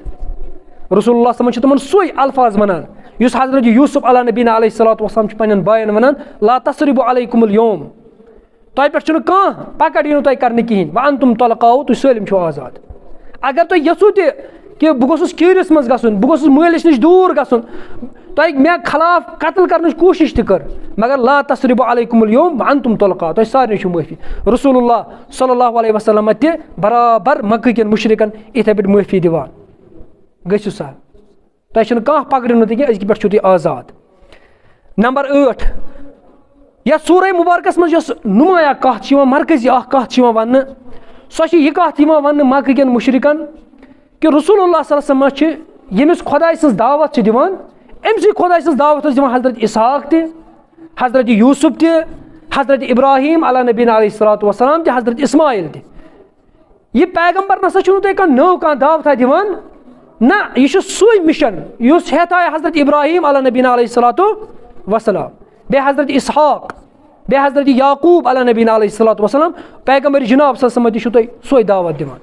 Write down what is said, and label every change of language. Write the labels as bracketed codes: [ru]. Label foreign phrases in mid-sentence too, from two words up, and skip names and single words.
[ks] رسول اللہ [ar] صلی اللہ علیہ وسلم [ks] چھِ تِمن سُے الفاظ ونان یُس حضرت یوٗسف [ar] علیٰ نبیٖنا علیہ صلاتُ وسلام [ks] چھُ پننٮ۪ن باین ونان, [ar] لا تثربوا علیکم اليوم, [ks] تۄہہِ پٮ۪ٹھ چھُنہٕ کانٛہہ پکڑ یی نہٕ تۄہہِ کرنہٕ کِہینۍ, [ar] وانتم طلقاء, [ks] تُہۍ سٲلِم چھِو آزاد. اگر تُہۍ یژھِو تہِ کہِ بہٕ گوٚژھُس کیٖرِس منٛز گژھُن, بہٕ گوٚژھُس مٲلِس نِش دوٗر گژھُن, تۄہہِ مےٚ خلاف قتل کرنٕچ کوٗشِش تہِ کٔر, مگر [ar] لا تثربوا علیکم اليوم وانتم طلقاء, [ks] تۄہہِ سارنٕے چھُو معٲفی. رسول اللہ [ar] صلی اللہ علیہ وسلم [ks] تہِ برابر مکہٕ کٮ۪ن مُشرِکن یِتھے پٲٹھۍ معٲفی دِوان, گٔژھِو سا, تۄہہِ چھُنہٕ کانٛہہ پکڑِو نہٕ تہِ کینٛہہ, أزکہِ پٮ۪ٹھ چھُو تُہۍ آزاد. نمبر 8, یتھ سورہ مُبارکس منٛز یۄس نُمایاں کتھ چھِ یِوان, مرکزی اکھ کتھ چھِ یِوان وننہٕ, سۄ چھِ یہِ کتھ یِوان وننہٕ مکہٕ کٮ۪ن مُشرِکن کہِ رسول اللہ [ar] صلی اللہ علیہ وسلم [ks] چھِ ییٚمِس خۄداے سٕنٛز دعوت چھِ دِوان, أمسٕے خۄداے سٕنٛز دعوت ٲس دِوان حضرت اسحاق تہِ, حضرت یوٗسف تہِ, حضرت ابراہیم [ar] علیٰ نبیٖنا علیہ صلاتُ وسلام [ks] تہِ, حضرت اسماعیل تہِ. یہِ پیغمبر نسا چھُنہٕ تۄہہِ کانٛہہ نٔو کانٛہہ دعوتھا دِوان, نہ, یہِ چھُ سُے مِشن یُس ہٮ۪تھ آے حضرت ابراہیم [ar] علیٰ نبیٖنا علیہ صلاتُ وسلام, [ks] بیٚیہِ حضرت اسحاق, بیٚیہِ حضرت یعقوٗب [ar] علیٰ نبیٖنا علیہ صلاتُ وسلام, [ks] پیغمبر جناب [ar] صلی اللہ علیہ وسلم [ks] تہِ چھُو تۄہہِ سۄے دعوت دِوان.